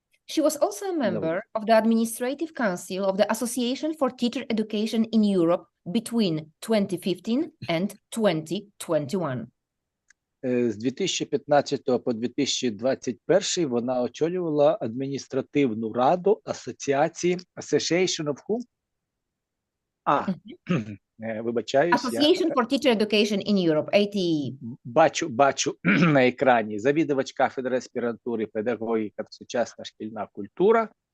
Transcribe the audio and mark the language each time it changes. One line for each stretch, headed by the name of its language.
English: She was also a member of the Administrative Council of the Association for Teacher Education in Europe between 2015 and 2021.
Ukrainian: З 2015 по 2021 вона очолювала адміністративну раду асоціації
English: Association of whom?
Ukrainian: Вибачаюсь.
English: Association for Teacher Education in Europe, ATE.
Ukrainian: Бачу на екрані завідувач кафедри аспірантури педагогіка та сучасна шкільна культура.